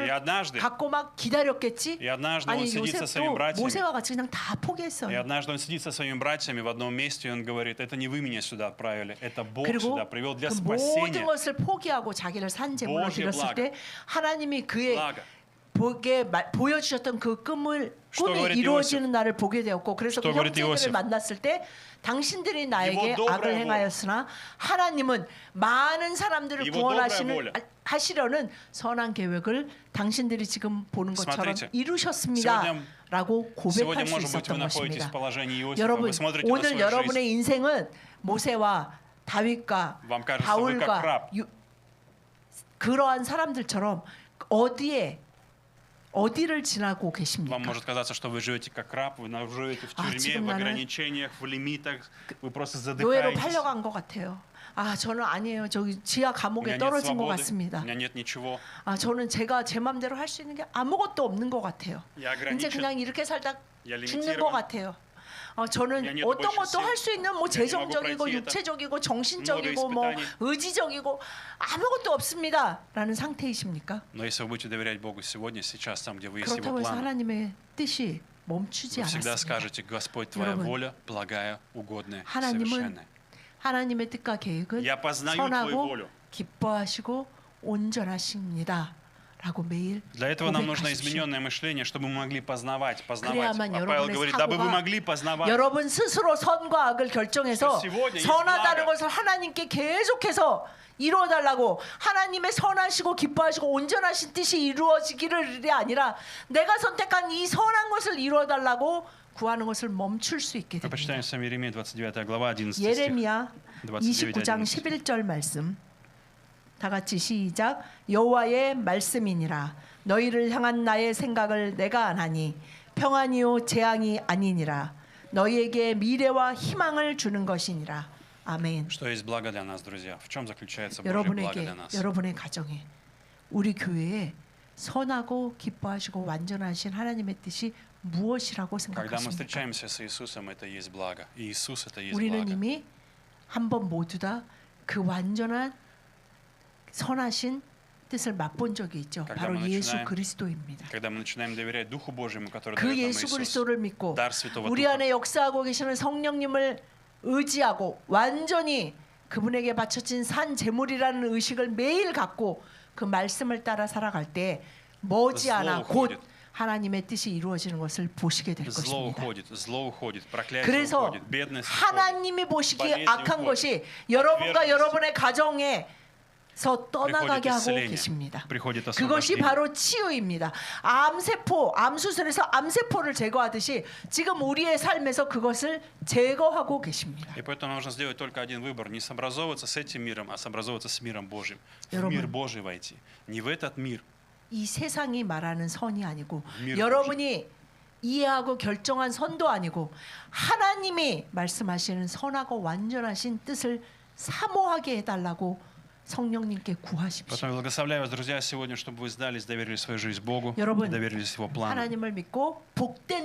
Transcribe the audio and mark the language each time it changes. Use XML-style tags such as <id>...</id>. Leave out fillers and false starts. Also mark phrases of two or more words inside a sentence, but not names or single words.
<ru>И однажды,</ru> <ko>갖고 막 기다렸겠지.</ko> <ru>и однажды он</ru> <ko>아니</ko> <ru>сидит со своими</ru> <ko>요셉도</ko> <ru>братьями.</ru> <ko>모세와 같이 그냥 다</ko> <ru>И</ru> <ko>포기했어요.</ko> <ru>однажды он сидит со своими братьями в одном месте, и он говорит, это не вы меня сюда отправили, это Бог</ru> <ko>그리고</ko> <ru>сюда привел для</ru> <ko>그 모든</ko> <ru>спасения.</ru> <ko>것을 포기하고 자기를 산 제물로</ko> <ru>Божье</ru> <ko>드렸을</ko> <ru>благо.</ru> <ko>때 하나님이 그의</ko> <ru>Благо.</ru> <ko>보여주셨던 그 꿈이</ko> <ru>Что говорит</ru> <ko>이루어지는 날을 보게 되었고 그래서 그</ko> <ru>Что говорит</ru> <ko>형제들을</ko> <ru>Иосиф?</ru> <ko>만났을 때 당신들이 나에게</ko> <ru>Его добрая</ru> <ko>악을 행하였으나 하나님은 많은 사람들을</ko> <ru>Его добрая</ru> <ko>구원하시는</ko> <ru>воля.</ru> <ko>하시려는 선한 계획을 당신들이 지금 보는 것처럼</ko> <ru>Смотрите.</ru> <ko>이루셨습니다.</ko> <ru>Сегодня-</ru> <ko>라고 고백할</ko> <ru>Сегодня,</ru> <ko>수</ko> <ru>может быть, вы</ru> <ko>있었던</ko> <ru>находитесь</ru> <ko>것입니다.</ko> <ru>в положении Иосифа,</ru> <ko>여러분</ko> <ru>вы смотрите на</ru> <ko>오늘</ko> <ru>свою жизнь.</ru> <ko>여러분의 인생은 모세와 다윗과</ko> <ru>Вам кажется, вы как</ru> <ko>바울과</ko> <ru>раб.</ru> <ko>그러한 사람들처럼 어디를 지나고 계십니까?</ko> <ru>Вам может казаться, что вы живете как раб, вы живете в тюрьме,</ru> <ko>지금</ko> <ru>в</ru> <ko>나는</ko> <ru>ограничениях, в лимитах, вы просто</ru> <ko>노예로</ko> <ru>задыхаетесь.</ru> <ko>팔려간 것 같아요. 저는 아니에요. 저기 지하</ko> <ru>У</ru> <ko>감옥에</ko> <ru>меня нет</ru> <ko>떨어진 것</ko> <ru>свободы,</ru> <ko>같습니다.</ko> <ru>у меня нет ничего.</ru> <ko>저는 제가 제 맘대로 할 수 있는 게 아무것도 없는 것 같아요.</ko> <ru>Я</ru> <ko>이제</ko> <ru>ограничен,</ru> <ko>그냥 이렇게 살다</ko> <ru>я</ru> <ko>죽는 것</ko> <ru>лимитирован.</ru> <ko>같아요. 저는 그냥 어떤</ko> <ru>больше</ru> <ko>것도 할 수 있는 뭐</ko> <ru>Я не могу</ru> <ko>재정적이고</ko> <ru>пройти это.</ru> <ko>육체적이고 정신적이고</ko> <ru>много</ru> <ko>뭐</ko> <ru>испытаний.</ru> <ko>의지적이고 아무것도 없습니다라는 상태이십니까?</ko> <ru>Но если вы будете доверять Богу сегодня, сейчас, там, где вы есть Его</ru> <ko>그렇다고 해서</ko> <ru>планы,</ru> <ko>하나님의 뜻이 멈추지</ko> <ru>вы всегда</ru> <ko>않았습니다.</ko> <ru>скажете, Господь, Твоя</ru> <ko>여러분,</ko> <ru>воля, благая, угодная,</ru> <ko>하나님은</ko> <ru>совершенная.</ru> <ko>하나님의 뜻과 계획은</ko> <ru>Я познаю Твою</ru> <ko>선하고</ko> <ru>волю.</ru> <ko>기뻐하시고 온전하십니다. 라고 매일</ko> <ru>Для этого нам нужно</ru> <ko>고백하십시오.</ko> <ru>измененное мышление, чтобы мы могли познавать.</ru> <ko>그래야만</ko> <ru>А Павел</ru> <ko>여러분의</ko> <ru>говорит, дабы вы</ru> <ko>사고가</ko> <ru>могли познавать.</ru> <ko>여러분 스스로 선과 악을 결정해서</ko> <ru>Что сегодня есть</ru> <ko>선하다는</ko> <ru>благо.</ru> <ko>것을 하나님께 계속해서 이루어달라고 하나님의 선하시고 기뻐하시고 온전하신 뜻이 이루어지기를 아니라 내가 선택한 이 선한 것을 이루어달라고 구하는 것을 멈출 수 있게</ko> <ru>Мы</ru> <ko>됩니다.</ko> <ru>почитаем с вами Иеремия 29 глава 11 стих.</ru> <ko>예레미야 29, 29장 11절 말씀 다 같이 시작. 여호와의 말씀이니라 너희를 향한 나의 생각을 내가 아나니 평안이요 재앙이 아니니라 너희에게 미래와 희망을 주는 것이니라. 아멘.</ko> <ru>Что есть благо для нас, друзья? В чем заключается Божье благо</ru> <ko>여러분에게</ko> <ru>для нас?</ru> <ko>여러분의 가정에 우리 교회에 선하고 기뻐하시고 완전하신 하나님의 뜻이 무엇이라고</ko> <ru>Когда мы</ru> <ko>생각하십니까?</ko> <ru>встречаемся с Иисусом, это есть благо. И Иисус это есть</ru> <ko>우리는</ko> <ru>благо.</ru> <ko>이미 한 번 모두 다 그 완전한 선하신 뜻을 맛본 적이 있죠.</ko> <ru>Когда</ru> <ko>바로</ko> <ru>мы</ru> <ko>예수</ko> <ru>начинаем-</ru> <ko>그리스도입니다.</ko> <ru>Когда мы начинаем доверять Духу Божьему, который</ru> <ko>그</ko> <ru>дает нам</ru> <ko>예수</ko> <ru>Иисус,</ru> <ko>그리스도를 믿고</ko> <ru>дар Святого</ru> <ko>우리</ko> <ru>Духа.</ru> <ko>안에 역사하고 계시는 성령님을 의지하고 완전히 그분에게 바쳐진 산 제물이라는 의식을 매일 갖고 그 말씀을 따라 살아갈 때 머지않아</ko> <ru>Зло</ru> <ko>곧</ko> <ru>уходит.</ru> <ko>하나님의 뜻이 이루어지는 것을 보시게 될</ko> <ru>Зло</ru> <ko>것입니다.</ko> <ru>уходит, проклятие</ru> <ko>그래서</ko> <ru>уходит, бедность уходит.</ru> <ko>하나님이 보시기에</ko> <ru>болезни</ru> <ko>악한</ko> <ru>уходят.</ru> <ko>것이 여러분과</ko> <ru>отверженность.</ru> <ko>여러분의 가정에서 떠나가게 하고</ko> <ru>исцеление,</ru> <ko>계십니다.</ko> <ru>приходит</ru> <ko>그것이</ko> <ru>освобождение.</ru> <ko>바로 치유입니다. 암세포, 암수술에서 암세포를 제거하듯이 지금 우리의 삶에서 그것을 제거하고 계십니다.</ko> <ru>И поэтому нужно сделать только один выбор: не сообразовываться с этим миром, а сообразовываться с миром Божьим. В</ru> <ko>여러분.</ko> <ru>мир Божий войти, не в этот мир.</ru> <ko>이 세상이 말하는 선이 아니고 미르 여러분이 이해하고 결정한 선도 아니고 하나님이 말씀하시는 선하고 완전하신 뜻을 사모하게 해달라고 성령님께 구하십시오.</ko> <ru>Поэтому я благословляю вас, друзья, сегодня, чтобы вы сдались, доверили свою жизнь Богу,</ru> <ko>여러분,</ko> <ru>доверились Его плану.</ru> <ko>하나님을 믿고 복된</ko>